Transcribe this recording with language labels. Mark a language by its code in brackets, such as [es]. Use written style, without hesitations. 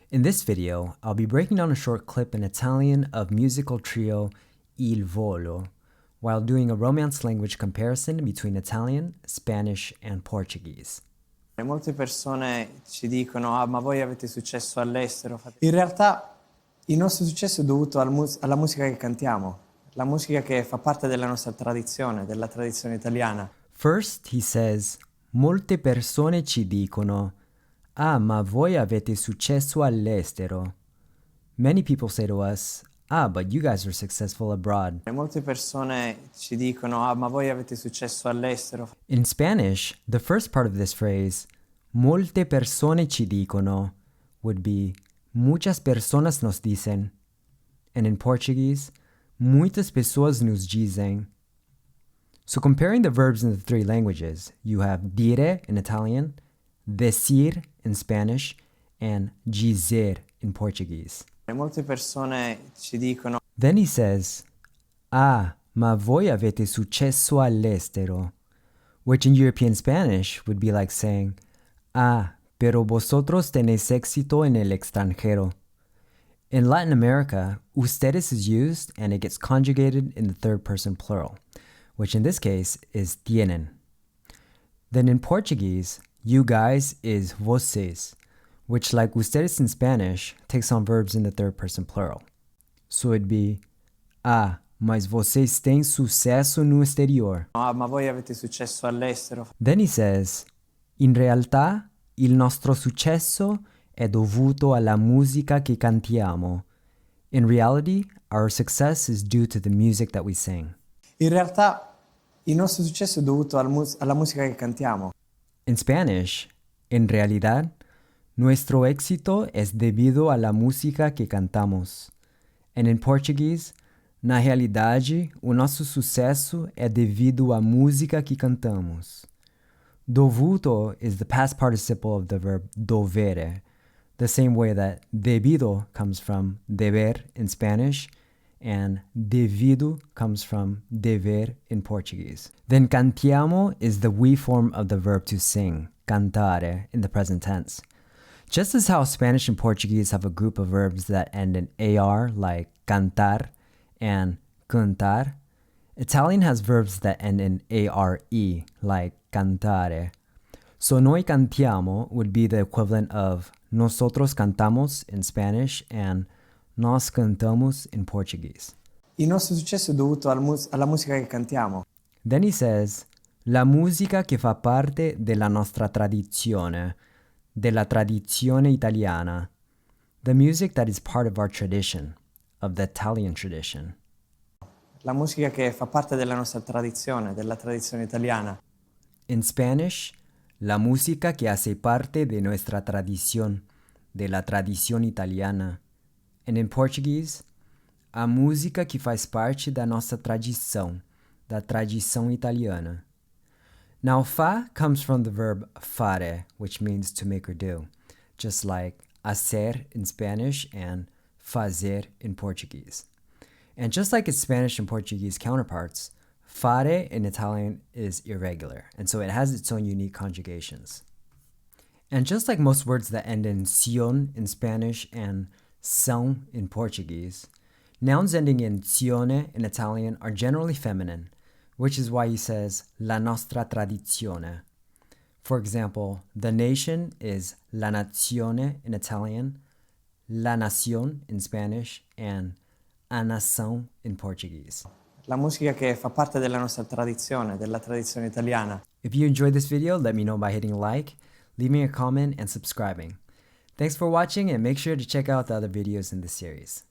[en] In this video, I'll be breaking down a short clip in Italian of musical trio Il Volo, while doing a Romance language comparison between Italian, Spanish, and Portuguese. [it] Molte persone ci dicono: ah, ma voi avete successo all'estero. In realtà il nostro successo è dovuto alla musica che cantiamo, la musica che fa parte della nostra tradizione, della tradizione italiana. [en] First, he says, [it] molte persone ci dicono, ah, ma voi avete successo all'estero. [en] Many people say to us, ah, but you guys are successful abroad. [it] Molte persone ci dicono: ah, ma voi avete successo all'estero. [en] In Spanish, the first part of this phrase, [it] molte persone ci dicono, [en] would be [es] muchas personas nos dicen. [en] And in Portuguese, [pt] muitas pessoas nos dizem. [en] So comparing the verbs in the three languages, you have dire in Italian, decir in Spanish, and dizer in Portuguese. [it] Molte persone ci dicono: [en] Then he says, [it] ah, ma voi avete successo all'estero, [en] which in European Spanish would be like saying, [es] ah, pero vosotros tenéis éxito en el extranjero. [en] In Latin America, ustedes is used and it gets conjugated in the third person plural, which in this case is tienen. Then in Portuguese, you guys is vocês, which like ustedes in Spanish takes on verbs in the third person plural. So it'd be, [pt] ah, mas vocês têm sucesso no exterior. [it] ah, ma voi avete successo all'estero. [en] Then he says, [it] in realtà il nostro successo è dovuto alla musica che cantiamo. [en] In reality, our success is due to the music that we sing. [it] In realtà il nostro successo è dovuto alla musica che cantiamo. [en] In Spanish, [es] en realidad, nuestro éxito es debido a la música que cantamos. [en] And in Portuguese, [pt] na realidade, o nosso sucesso é devido à música que cantamos. [en] Dovuto is the past participle of the verb dovere, the same way that debido comes from deber in Spanish, and devido comes from dever in Portuguese. Then cantiamo is the we form of the verb to sing, cantare, in the present tense. Just as how Spanish and Portuguese have a group of verbs that end in AR, like cantar and cantar, Italian has verbs that end in ARE, like cantare. So [it] noi cantiamo [en] would be the equivalent of [es] nosotros cantamos [en] in Spanish and [pt] nos cantamos [en] in Portuguese. [it] Il nostro successo è dovuto alla musica che cantiamo. [en] Then he says, [it] la musica che fa parte della nostra tradizione, della tradizione italiana. [en] The music that is part of our tradition, of the Italian tradition. [it] La musica che fa parte della nostra tradizione, della tradizione italiana. [en] In Spanish, [es] la música que hace parte de nuestra tradición, de la tradición italiana. [en] And in Portuguese, [pt] a música que faz parte da nossa tradição, da tradição italiana. [en] Now, fa comes from the verb fare, which means to make or do, just like hacer in Spanish and fazer in Portuguese. And just like its Spanish and Portuguese counterparts, fare in Italian is irregular, and so it has its own unique conjugations. And just like most words that end in ción in Spanish and são in Portuguese, nouns ending in zione in Italian are generally feminine, which is why he says [it] la nostra tradizione. [en] For example, the nation is [it] la nazione [en] in Italian, [es] la nación [en] in Spanish, and [pt] a nação [en] in Portuguese. [it] La musica che fa parte della nostra tradizione, della tradizione italiana. [en] If you enjoyed this video, let me know by hitting like, leaving a comment, and subscribing. Thanks for watching, and make sure to check out the other videos in this series.